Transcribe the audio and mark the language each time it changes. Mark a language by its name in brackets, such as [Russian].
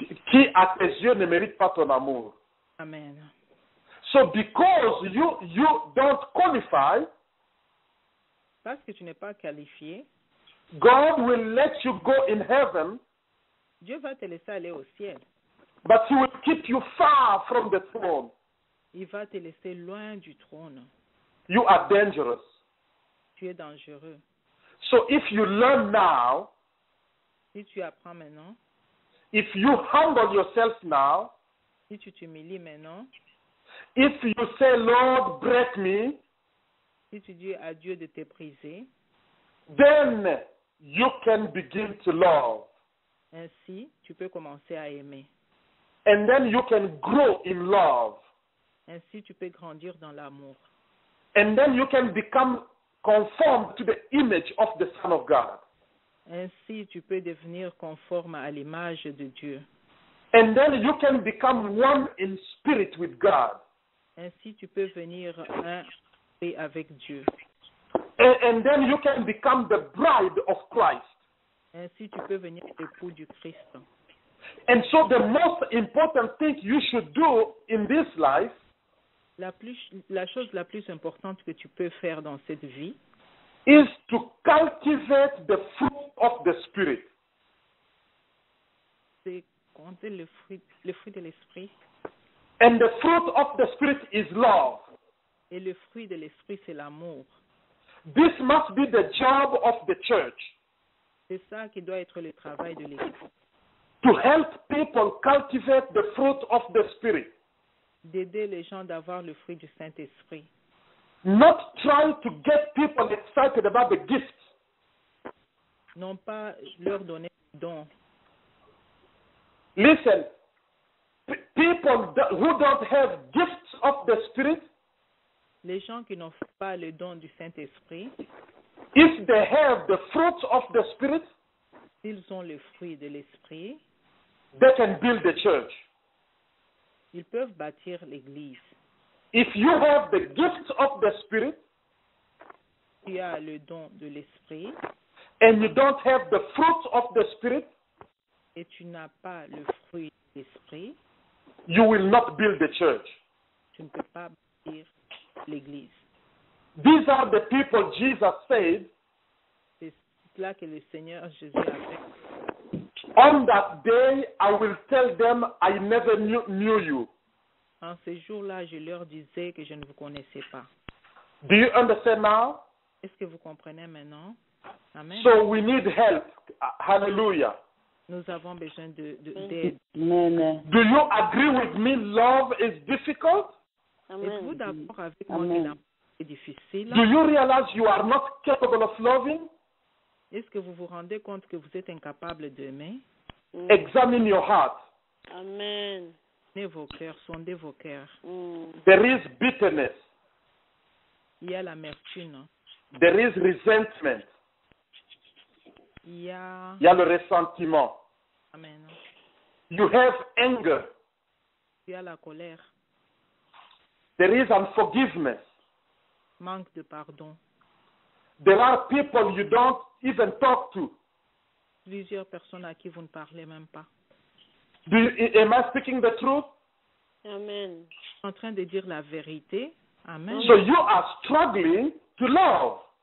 [French] Qui à tes yeux ne méritent pas ton amour. Amen. [English] So because you don't qualify, [French] Parce que tu n'es pas qualifié, [English] God will let you go in heaven, [French] Dieu va te laisser aller au ciel. [English] but He will keep you far from the throne. [French] Il va te laisser loin du trône. [English] You are dangerous. [French] Tu es dangereux. [English] So if you learn now, [French] Si tu apprends maintenant, [English] if you humble yourself now, [French] si tu t'humilies maintenant, [English] if you say, Lord, break me, [French] si tu dis à Dieu de te briser, [English] then you can begin to love. [French] ainsi tu peux commencer à aimer. [English] And then you can grow in love. [French] Ainsi tu peux grandir dans l'amour. [English] And then you can become conformed to the image of the Son of God. [French] Ainsi tu peux devenir conforme à l'image de Dieu. [English] And then you can become one in spirit with God. [French] Ainsi tu peux venir un et avec Dieu. [English] And then you can become the bride of Christ. [French] Ainsi tu peux venir l'époux du Christ. [English] And so the most important thing you should do in this life [French] La chose la plus importante que tu peux faire dans cette vie, [English] is to cultivate the fruit of the Spirit. [French] c'est compter le fruit de l'esprit. [English] And the fruit of the Spirit is love. [French] Et le fruit de l'esprit, c'est l'amour. [English] This must be the job of the church, [French] C'est ça qui doit être le travail de l'Église. [English] to help people cultivate the fruit of the Spirit. [French] D'aider les gens d'avoir le fruit du Saint-Esprit. [English] Not trying to get people excited about the gifts. [French] Non pas leur donner des dons. [English] Listen, people who don't have gifts of the Spirit, [French] Les gens qui n'ont pas le don du Saint-Esprit, [English] if they have the fruits of the Spirit, [French] s'ils ont le fruit de l'Esprit, [English] they can build the church. [French] Ils peuvent bâtir l'église. [English] If you have the gifts of the Spirit [French] Tu as le don de l'esprit [English] and you don't have the fruits of the Spirit, [French] et tu n'as pas le fruit de l'esprit, [English] you will not build the church. [French] tu ne peux pas bâtir l'église. [English] These are the people Jesus said, [French] C'est là que le Seigneur Jésus a fait. [English] on that day I will tell them I never knew you. [French] En ce jour-là, je leur disais que je ne vous connaissais pas. [English] Do you understand now? [French] Est-ce que vous comprenez maintenant? Amen. [English] So we need help. Hallelujah. [French] Nous avons besoin d'aide. Amen. [English] Do you agree with me? Love is difficult. [French] Êtes-vous Amen. d'accord avec moi Amen. que l'amour est difficile? [English] Do you realize you are not capable of loving? [French] Est-ce que vous vous rendez compte que vous êtes incapable d'aimer? [English] Examine your heart. Amen. [French] Sondez vos cœurs, sondez vos cœurs. [English] There is bitterness. [French] Il y a l'amertume. [English] There is resentment. [French] Il y a... Il y a le ressentiment. Amen. [English] You have anger. [French] Il y a la colère. [English] There is unforgiveness. [French] Manque de pardon. [English] There are people you don't even talk to. [French] Plusieurs personnes à qui vous ne parlez même pas. [English] Am I speaking the truth? Amen. [French] En train de dire la vérité. Amen. [English] So you are struggling to love.